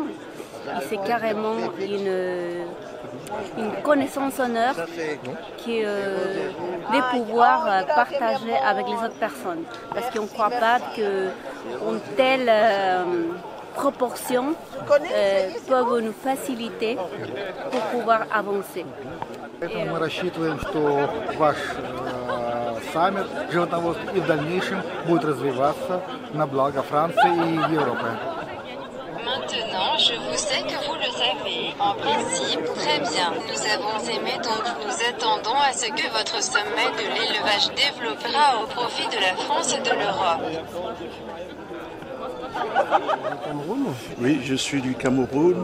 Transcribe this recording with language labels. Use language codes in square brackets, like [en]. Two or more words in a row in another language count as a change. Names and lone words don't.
[fr] Et c'est carrément une connaissance en heure qui de pouvoir partager avec les autres personnes. Parce qu'on ne croit pas qu'une telle proportion peuvent nous faciliter pour pouvoir avancer. [ru] Мы рассчитываем, что ваш саммит животноводства и в дальнейшем будет развиваться на благо Франции и Европы. [fr] Maintenant, je vous sais que vous le savez. En principe, très bien. Nous avons aimé, donc nous attendons à ce que votre sommet de l'élevage développera au profit de la France et de l'Europe. Oui, je suis du Cameroun.